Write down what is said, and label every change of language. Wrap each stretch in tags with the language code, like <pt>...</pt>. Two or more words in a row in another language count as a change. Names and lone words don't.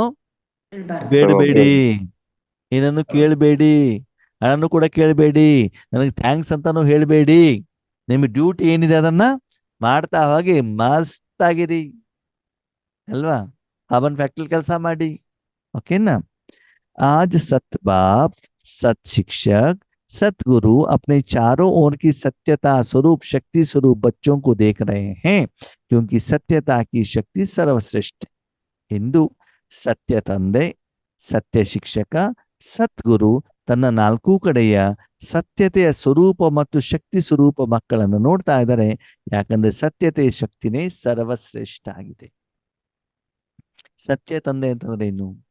<kn>ಹೇಳ್ಬಾರ್ದು. ಬೇಡಬೇಡಿ, ಏನನ್ನು ಕೇಳಬೇಡಿ, ಹಣನು ಕೂಡ ಕೇಳಬೇಡಿ, ನನಗೆ ಥ್ಯಾಂಕ್ಸ್ ಅಂತಾನು ಹೇಳ್ಬೇಡಿ. ನಿಮ್ಗೆ ಡ್ಯೂಟಿ ಏನಿದೆ ಅದನ್ನ ಮಾಡ್ತಾ ಹೋಗಿ ಮಸ್ತಾಗಿರಿ ಅಲ್ವಾ? ಅವನ್ ಫ್ಯಾಕ್ಟ್ರಿ ಕೆಲಸ ಮಾಡಿ. ओकेना?</kn> <hi>आज सत बाप, सत शिक्षक, सतगुरु अपने चारों ओर की सत्यता स्वरूप शक्ति स्वरूप बच्चों को देख रहे हैं, क्योंकि सत्यता की शक्ति सर्वश्रेष्ठ है.</hi> <kn>ಇಂದು ಸತ್ಯ ತಂದೆ, ಸತ್ಯ ಶಿಕ್ಷಕ, ಸದ್ಗುರು ತನ್ನ ನಾಲ್ಕು ಕಡೆಯ ಸತ್ಯತೆಯ ಸ್ವರೂಪ ಮತ್ತು ಶಕ್ತಿ ಸ್ವರೂಪ ಮಕ್ಕಳನ್ನು ನೋಡ್ತಾ ಇದ್ದಾರೆ. ಯಾಕಂದ್ರೆ ಸತ್ಯತೆಯ ಶಕ್ತಿನೇ ಸರ್ವಶ್ರೇಷ್ಠ ಆಗಿದೆ. ಸತ್ಯ ತಂದೆ ಅಂತಂದ್ರೆ ಏನು?</kn>